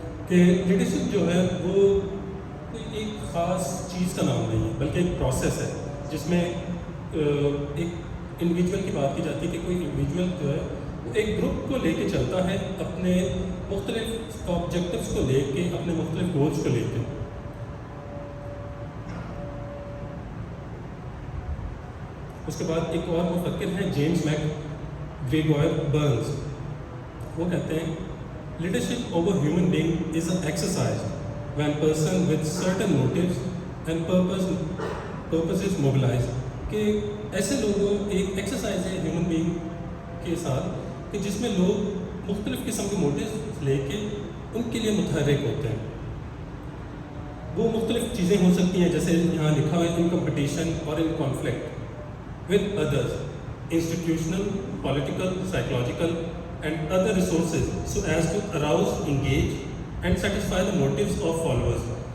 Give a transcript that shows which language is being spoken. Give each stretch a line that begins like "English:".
Hindi: कि लीडरशिप जो है वो कोई एक ख़ास चीज़ का नाम नहीं है, बल्कि एक प्रोसेस है जिसमें एक इंडिविजुअल की बात की जाती है कि कोई इंडिविजुअल जो है वो एक ग्रुप को लेके चलता है, अपने मुख्तलिफ ऑब्जेक्टिव्स को लेके, अपने मुख्तलिफ गोल्स को लेके. उसके बाद एक और मुफक्किर हैं जेम्स मैकग्रेगोर बर्न्स, वो कहते हैं
English: leadership over human being is an exercise when person with certain motives and purposes mobilized.
Hindi: कि ऐसे लोगों एक एक्सरसाइज है ह्यूमन बीइंग के साथ कि जिसमें लोग मुख्तलिफ़ किस्म के मोटिव्स लेके उनके लिए मुतहर्रिक होते हैं. वो मुख्तलिफ़ चीज़ें हो सकती हैं, जैसे यहाँ लिखा है
English: In competition और in conflict with others, institutional, political, psychological and other resources so as to arouse, engage and satisfy the motives of followers.